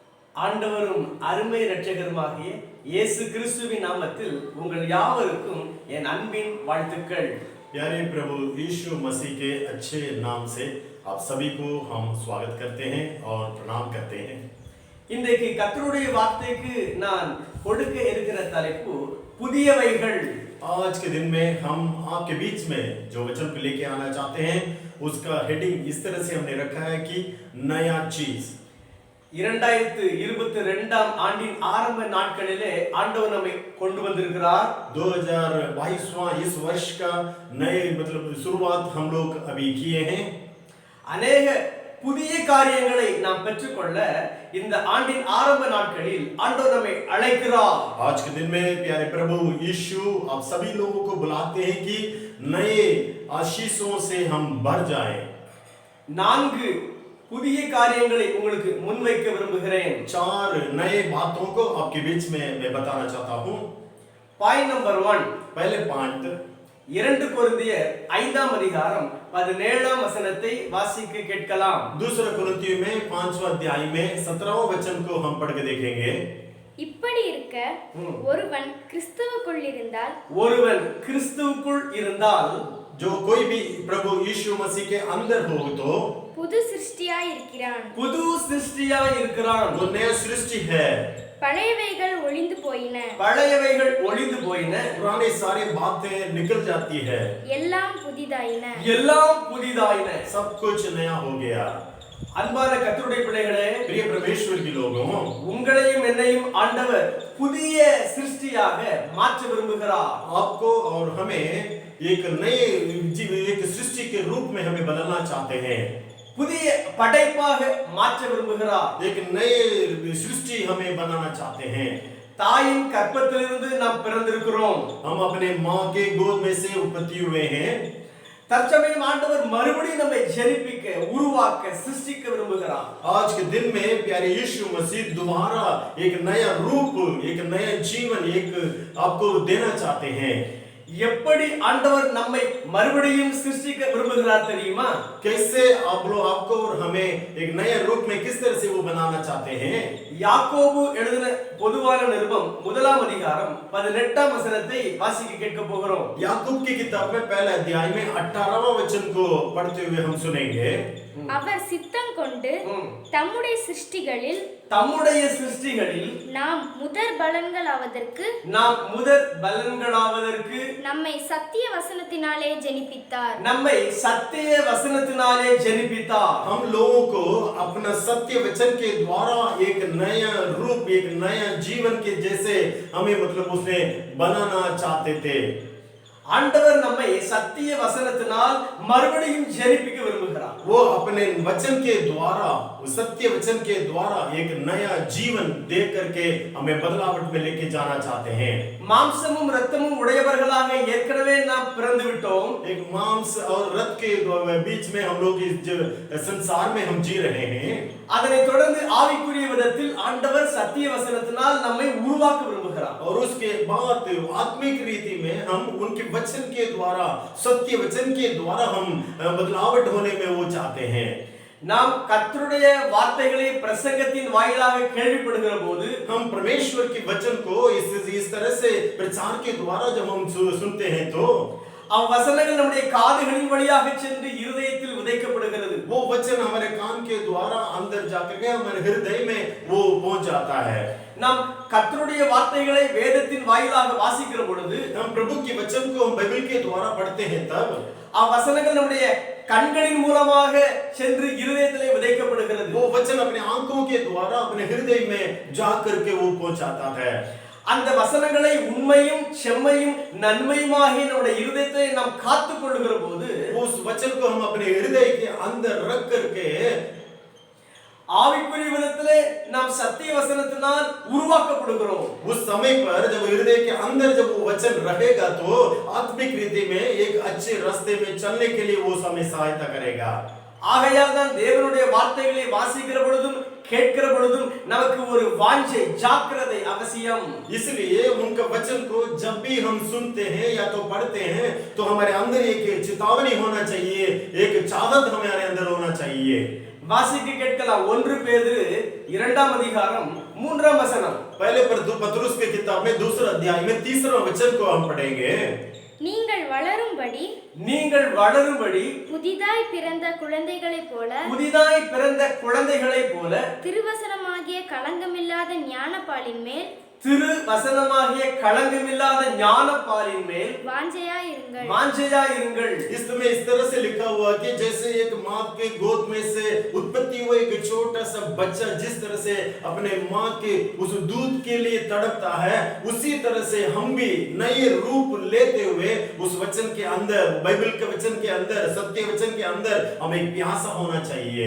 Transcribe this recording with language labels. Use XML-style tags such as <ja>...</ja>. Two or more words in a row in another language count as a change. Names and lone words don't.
<ta>ஆண்டவரும் அருமை இரட்சகருமாகிய இயேசு கிறிஸ்துவின் நாமத்தில் உங்கள் யாவருக்கும் என் அன்பின் வாழ்த்துக்கள்.</ta> <hi>प्यारे प्रभु यीशु मसीह के अच्छे नाम से आप सभी को हम स्वागत करते हैं और प्रणाम करते हैं।</hi> <ta>இன்றைக்கு கர்த்தருடைய வார்த்தைக்கு நான் கொடுக்க இருக்கிற தலைப்பு புதியவைகள்।</ta> <hi>आज के दिन में हम आपके बीच में जो वचन को लेके आना चाहते हैं उसका हेडिंग इस तरह से हमने रखा है कि नया चीज।</hi> <ta>2022 ஆண்டின் ஆரம்ப நாட்களிலே ஆண்டவர் நம்மை கொண்டு வந்திருக்கிறார்।</ta> <hi>2022वां इस वर्ष का नए शुरुआत हम लोग अभी किए हैं।</hi> <ta>अनेक புதிய காரியங்களை நாம் பெற்றுக்கொள்ள இந்த ஆண்டின் ஆரம்ப நாட்களில் ஆண்டவர் நம்மை அழைக்கிறார்।</ta> <hi>आज के दिन में प्यारे प्रभु यीशु आप सभी लोगों को बुलाते हैं कि नए आशीषों से हम भर जाएं।</hi> <ta>4 புதிய காரியங்களை உங்களுக்கு முன்வைக்க விரும்புகிறேன்।</ta> <hi>4 नए बातों को आपके बीच में मैं बताना चाहता हूं।</hi> <en>point number 1,</en> <hi>पहले पॉइंट</hi> <ta>2 கொரிந்தியர் 5ஆம் அதிகாரம் 17ஆம் வசனத்தை வாசிக்க கேட்கலாம்।</ta> <hi>दूसरा कुरिन्थियों में 5वां अध्याय में 17वां वचन को हम पढ़ के देखेंगे।</hi> <ta>இப்படி இருக்க ஒருவன் கிறிஸ்துவுக்குள் இருந்தால்</ta> <hi>जो कोई भी प्रभु यीशु मसीह के अंदर हो तो</hi> <ta>புது சிருஷ்டியாய் இருக்கிறான்।</ta> <hi>वो नया सृष्टि है।</hi> <ta>பழையவைகள் ஒளிந்து போயின</ta> <hi>पुरानी सारी बातें निकल जाती है,</hi> <ta>எல்லாம் புதிதாயின</ta> <hi>सब कुछ नया हो गया।</hi> <ta>அன்பான கர்த்தருடைய பிள்ளைகளே,</ta> <hi>प्रिय परमेश्वर के लोगों,</hi> <ta>உங்களையும் என்னையும் ஆண்டவர் புதிய சிருஷ்டியாக மாற்ற விரும்புகிறார்।</ta> <hi>आपको और हमें एक सृष्टि के रूप में हमें बदलना चाहते हैं।</hi> <ta>புதிய படைப்பாக மாற்ற விரும்புகிறார்।</ta> <hi>एक नए सृष्टि हमें बनाना चाहते हैं।</hi> <ta>தாயின் கர்ப்பத்திலிருந்து நாம் பிறந்திருக்கிறோம்।</ta> <hi>हम अपने मां के गोद में से उत्पत्ति हुए हैं।</hi> <ta>தற்சமயம் ஆண்டவர் மறுபடியும் நம்மை ஜெனிப்பிக்க, உருவாக்க, சிருஷ்டிக்க விரும்புகிறார்।</ta> <hi>आज के दिन में प्यारे यीशु मसीह दोबारा एक नया रूप, एक नया जीवन एक आपको देना चाहते हैं।</hi> <ta>எப்படி ஆண்டவர் நம்மை மறுபடியும் சிருஷ்டிக்க விரும்புகிறார் தெரியுமா?</ta> <hi>कैसे आप लोग आपको और हमें एक नए रूप में किस तरह से वो बनाना चाहते हैं।</hi> <ta>யாக்கோபு எழுதின பொதுவான நிருபம் 1ஆம் அதிகாரம் 18ஆம் வசனத்தை வாசிக்க கேட்க போகிறோம்।</ta> <hi>याकूब की किताब में पहले अध्याय में 18वां वचन को पढ़ते हुए हम सुनेंगे।</hi> <ta>அவர் சித்தம் கொண்டு தம்முடைய சிருஷ்டிகளில் நாம் முதற் பலன்களாவதற்கு நம்மை சத்திய வசனத்தினாலே ஜெனிப்பித்தார்।</ta> <hi>हम लोगों को अपना सत्य वचन के द्वारा एक नया रूप, एक नया जीवन के जैसे हमें उसने बनाना चाहते थे।</hi> <ta>ஆண்டவர் நம்மை சத்திய வசனத்தினால் மறுபடியும் ஜெனிப்பிக்க விரும்புகிறார்।</ta> <hi>वो अपने वचन के द्वारा, सत्य वचन के द्वारा एक नया जीवन दे करके हमें बदलावट में लेके जाना चाहते हैं।</hi> <ta>மாம்சமும் இரத்தமும் உடையவர்களாக ஏற்கனவே நாம் பிறந்து விட்டோம்।</ta> <hi>एक मांस और रक्त के बीच में हम लोग इस संसार में हम जी रहे हैं।</hi> <ta>அதனை தொடர்ந்து ஆவிக்குரிய விதத்தில் ஆண்டவர் சத்திய வசனத்தினால் நம்மை உருவாக்க விரும்புகிறார்।</ta> <hi>और उसके बाद आत्मिक रीति में हम उनके वचन के द्वारा, सत्य वचन के द्वारा हम बदलावट होने में वो चाहते हैं।</hi> <ta>நாம் கர்த்தருடைய வார்த்தைகளை பிரசங்கத்தின் வாயிலாக கேள்விப்படுகிற போது</ta> <hi>हम परमेश्वर के वचन को इस तरह से प्रचार के द्वारा जब हम सुनते हैं तो</hi> <ta>वचनங்கள் நம்முடைய காதுகளின் வழியாக சென்று இருதயத்தில் விதைக்கப்படுகிறது।</ta> <hi>वो वचन हमारे कान के द्वारा अंदर जाकर के हमारे हृदय में वो पहुंच जाता है।</hi> <ta>நாம் கர்த்தருடைய வார்த்தைகளை வேதத்தின் வாயிலாக வாசிக்கிற பொழுது,</ta> <hi>हम प्रभु के वचन को हम बाइबल के द्वारा पढ़ते हैं, तब</hi> <ta>वचनங்கள் நம்முடைய கண்களின் மூலமாக சென்று இருதயத்திலே விதைக்கப்படுகிறது।</ta> <hi>वो वचन अपने आंखों के द्वारा अपने हृदय में जा करके वो पहुंचाता है।</hi> <ta>அந்த வசனங்களை உண்மையும் செம்மையும் நன்மையுமாகிய நம்முடைய இருதயத்தை நாம் காத்துக் கொள்ளுகிற போது,</ta> <hi>उस वचन को हम अपने हृदय के अंदर रख करके</hi> <ta>ஆவிக்குரிய விதத்திலே நாம் சத்திய வசனத்தினால் உருவாக்கப்படுகிறோம்।</ta> <hi>उस समय पर जब हृदय के अंदर जब वो वचन रहेगा तो आत्मिक रीति में एक अच्छे रास्ते में चलने के लिए वो हमें सहायता करेगा।</hi> <ta>ஆகையால் தான் தேவனுடைய வார்த்தைகளை வாசிக்கிற பொழுதும் கேட்கிற பொழுதும் நமக்கு ஒரு வாஞ்சை, ஜாக்கிரதை அவசியம்।</ta> <hi>इसलिए उनका वचन को जब भी हम सुनते हैं या तो पढ़ते हैं तो हमारे अंदर एक चेतावनी होना चाहिए, एक चाहत हमारे अंदर होना चाहिए।</hi> <ta>வாசிக்க கேட்கலாம். 1 பேதுரு 2ஆம் அதிகாரம் 3ஆம் வசனம்.</ta> <hi>पहले पतरस के किताब में 2 अध्याय में 3वां वचन को हम पढ़ेंगे.</hi> <ta>நீங்கள் வளரும்படி புதிதாய் பிறந்த குழந்தைகளைப் போல திருவசனமாகிய களங்கமில்லாத ஞானப்பாலின் மேல் வாஞ்சையாயிருங்கள்.</ta> <hi>इसमें इस तरह से लिखा हुआ कि जैसे एक माँ के गोद में से उत्पत्ति हुआ एक छोटा सा बच्चा जिस तरह से अपने माँ के उस दूध के लिए तड़पता है, उसी तरह से हम भी नए रूप लेते हुए उस वचन के अंदर, बाइबल के वचन के अंदर, सत्य वचन के अंदर हमें प्यासा होना चाहिए.</hi>